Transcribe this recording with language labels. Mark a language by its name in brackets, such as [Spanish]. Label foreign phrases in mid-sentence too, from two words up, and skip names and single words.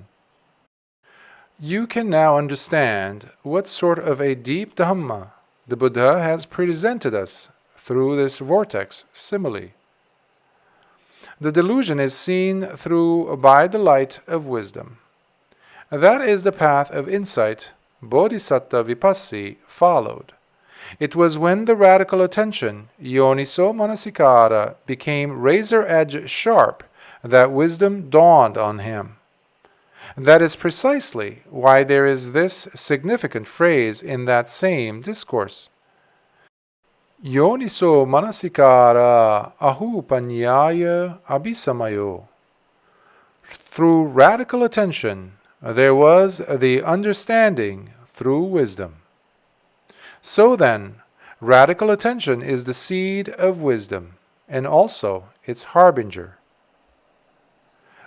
[English] You can now understand what sort of a deep Dhamma the Buddha has presented us through this vortex simile. The delusion is seen through by the light of wisdom. That is the path of insight Bodhisattva Vipassi followed. It was when the radical attention, [Pali] yoniso manasikara, [English] became razor-edge sharp that wisdom dawned on him. That is precisely why there is this significant phrase in that same discourse. [Pali] Yoniso manasikara ahupanyaya abhisamayo. [English] Through radical attention, there was the understanding through wisdom. So then, radical attention is the seed of wisdom, and also its harbinger.